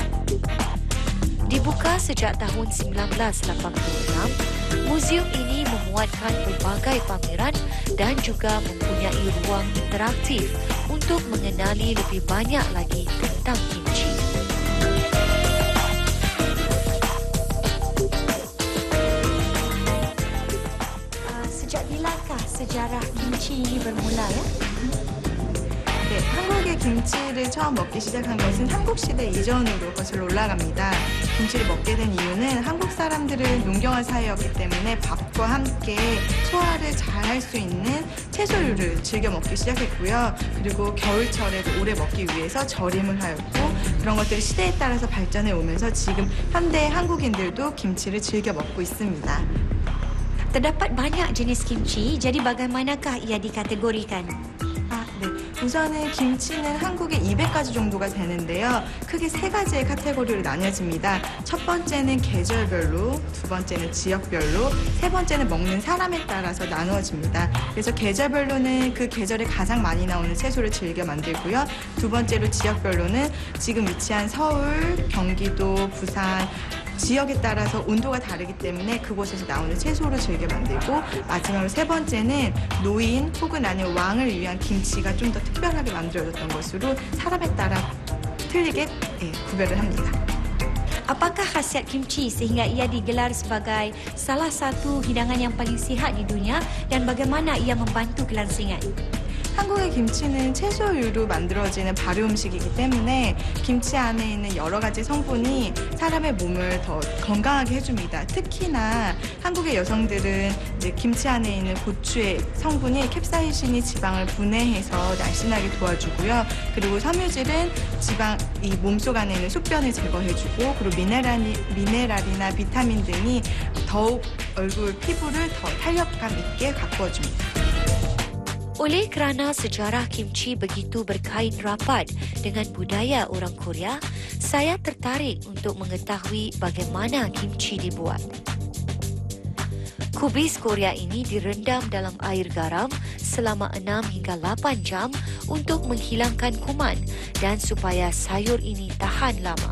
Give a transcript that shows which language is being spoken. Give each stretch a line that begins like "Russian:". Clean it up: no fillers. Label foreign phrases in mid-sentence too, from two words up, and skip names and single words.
Malay: Dibuka sejak tahun 1986, muzium ini memuatkan pelbagai pameran dan juga mempunyai ruang interaktif untuk mengenali lebih banyak lagi tentang kimchi. Sejak bilakah sejarah kimchi ini bermula ya?
Korean: 네, 한국의 김치를 처음 먹기 시작한 것은 삼국시대 이전으로 거슬러 올라갑니다. 김치를 먹게 된 이유는 한국 사람들은 농경화 사회였기 때문에 밥과 함께 소화를 잘 할 수 있는 채소류를 즐겨 먹기 시작했고요. 그리고 겨울철에도 오래 먹기 위해서 절임을 하였고 그런 것들이 시대에 따라서 발전해 오면서 지금 현대 한국인들도 김치를 즐겨 먹고 있습니다.
Malay: Terdapat banyak jenis kimchi, jadi bagaimanakah ia dikategorikan?
Korean: 네. 우선은 김치는 한국에 200가지 정도가 되는데요. 크게 3가지의 카테고리로 나뉘어집니다. 첫 번째는 계절별로, 두 번째는 지역별로, 세 번째는 먹는 사람에 따라서 나누어집니다. 그래서 계절별로는 그 계절에 가장 많이 나오는 채소를 즐겨 만들고요. 두 번째로 지역별로는 지금 위치한 서울, 경기도, 부산, 지역에 따라서 온도가 다르기 때문에 그곳에서 나오는 채소를 즐겨 만들고 마지막으로 세 번째는 노인 혹은 아니면 왕을 위한 김치가 좀 더 특별하게 만들어졌던 것으로 사람에 따라 틀리게 구별을 합니다.
Malay: Apakah khasiat kimchi sehingga ia digelar sebagai salah satu hidangan yang paling sihat di dunia dan bagaimana ia membantu kelangsingan?
Korean: 한국의 김치는 채소류로 만들어지는 발효 음식이기 때문에 김치 안에 있는 여러 가지 성분이 사람의 몸을 더 건강하게 해줍니다. 특히나 한국의 여성들은 이제 김치 안에 있는 고추의 성분이 캡사이신이 지방을 분해해서 날씬하게 도와주고요. 그리고 섬유질은 지방 이 몸속 안에 있는 숙변을 제거해주고 그리고 미네랄이나 비타민 등이 더욱 얼굴 피부를 더 탄력감 있게 가꾸어줍니다.
Malay: Oleh kerana sejarah kimchi begitu berkait rapat dengan budaya orang Korea, saya tertarik untuk mengetahui bagaimana kimchi dibuat. Kubis Korea ini direndam dalam air garam selama 6 hingga 8 jam untuk menghilangkan kuman dan supaya sayur ini tahan lama.